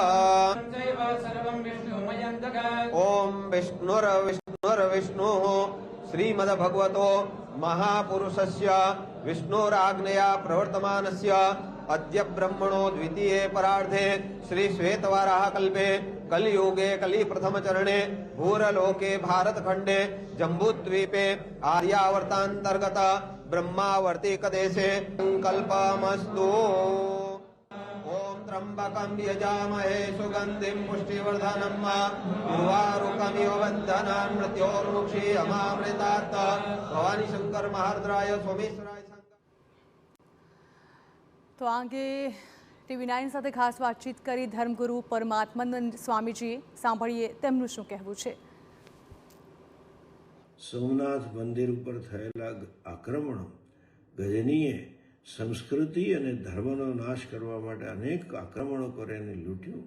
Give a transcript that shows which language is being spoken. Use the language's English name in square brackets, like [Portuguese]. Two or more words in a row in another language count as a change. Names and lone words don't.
[Sanskrit] ओम विष्णुर्विष्णुर्विष्णु श्रीमद्भगवतो महापुरुषस्य विष्णुराग्नया प्रवर्तमानस्य अद्य ब्रह्मणो द्वितीये परार्धे श्री श्वेतवाराह कल्पे कलियुगे कलि प्रथम चरणे भूरलोके भारतखंडे जम्बूद्वीपे आर्यावर्तांतर्गत ब्रह्मावर्ती कदेशे कल्पमस्तु। ओम त्र्यंबकं यजामहे सुगंधिं पुष्टिवर्धनम् उर्वारुकमिव बन्धनान् मृत्योर्मुक्षीयमामृतात्। भवानी शंकर महारुद्राय सोमेश्वराय। [Gujarati] તો આ અંગે TV9 સાથે ખાસ વાતચીત કરી ધર્મગુરુ પરમાત્માનંદ સ્વામીજીએ, સાંભળીએ તેમનું શું કહેવું છે। સોમનાથ મંદિર ઉપર થયેલા આક્રમણો ગજનીએ સંસ્કૃતિ અને ધર્મનો નાશ કરવા માટે અનેક આક્રમણો કરીને લૂંટ્યું।